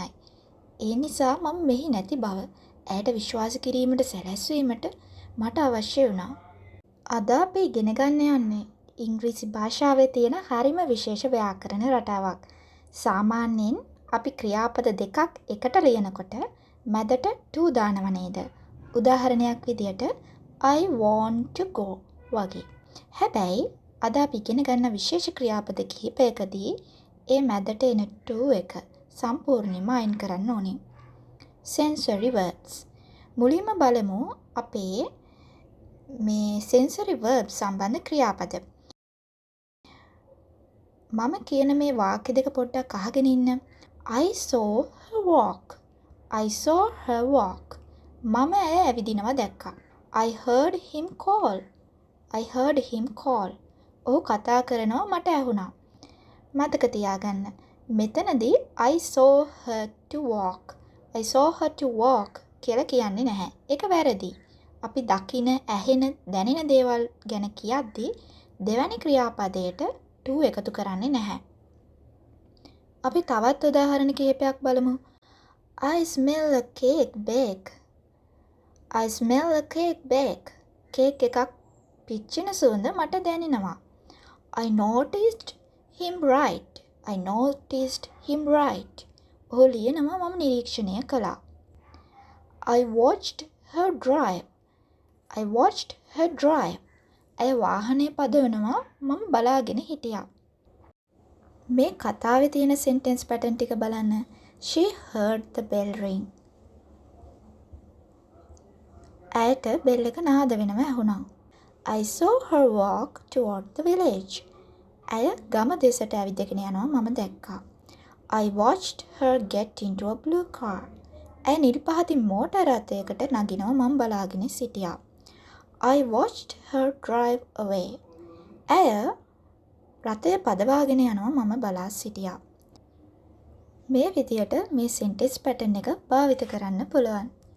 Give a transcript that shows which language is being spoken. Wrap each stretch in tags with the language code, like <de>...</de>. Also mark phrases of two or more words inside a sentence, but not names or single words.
<si>ඒ නිසා මම මෙහි නැති බව ඇයට විශ්වාස කිරීමට සැලැස්වීමට මට අවශ්‍ය වුණා. අද අපි ඉගෙන ගන්න යන්නේ ඉංග්‍රීසි භාෂාවේ තියෙන හරිම විශේෂ ව්‍යාකරණ රටාවක්. සාමාන්‍යයෙන් අපි ක්‍රියාපද දෙකක් එකට ලියනකොට මැදට to දානව නේද? උදාහරණයක් විදියට</si> <en>I want to go</en> <si>වගේ. හැබැයි අද අපි ඉගෙන ගන්න විශේෂ ක්‍රියාපද කිහිපයකදී ඒ මැදට එන to එක සම්පූර්ණයෙන්ම අයින් කරන්න ඕනේ.</si> <en>sensory verbs.</en> <si>මුලින්ම බලමු අපේ මේ</si> <en>sensory verbs</en> <si>සම්බන්ධ ක්‍රියාපද. මම කියන මේ වාක්‍ය දෙක පොඩ්ඩක් අහගෙන ඉන්න.</si> <en>I saw her walk. I saw her walk.</en> <si>මම ඇය ඇවිදිනවා දැක්කා.</si> <en>I heard him call. I heard him call.</en> <si>ඔහු කතා කරනවා මට ඇහුණා. මතක තියාගන්න. මෙතනදී</si> <en>I saw her to walk. I saw her to walk</en> <si>කියලා කියන්නේ නැහැ. ඒක වැරදි. අපි දකින, ඇහෙන, දැනෙන දේවල් ගැන කියද්දී දෙවැනි ක්‍රියාපදයට to එකතු කරන්නේ නැහැ. අපි තවත් උදාහරණ කිහිපයක් බලමු.</si> <en>I smell a cake bake. I smell a cake bake.</en> <si>කේක් එකක් පිච්චෙන සුවඳ මට දැනෙනවා.</si> <en>I noticed him write. I noticed him write.</en> <si>ඔහු ලියනවා මම නිරීක්ෂණය කළා.</si> <en>I watched her drive. I watched her drive.</en> <si>ඇය වාහනේ පදවනවා මම බලාගෙන හිටියා. මේ කතාවේ තියෙන</si> <en>sentence pattern</en> <si>ටික බලන්න.</si> <en>She heard the bell ring.</en> <si>ඇයට බෙල් එක නාද වෙනව ඇහුණා.</si> <en>I saw her walk toward the village.</en> <si>ඇය ගම දෙසට ඇවිදගෙන යනවා මම දැක්කා.</si> <en>I watched her get into a blue car.</en> <si>ඇය නිල් පහතින් මෝටර් රථයකට නගිනවා මම බලාගෙන සිටියා.</si> <en>I watched her drive away.</en> <si>ඇය රථය පදවාගෙන යනවා මම බලා සිටියා. මේ විදියට මේ</si> <en>sentence pattern</en> <si>එක භාවිත කරන්න පුළුවන්.</si>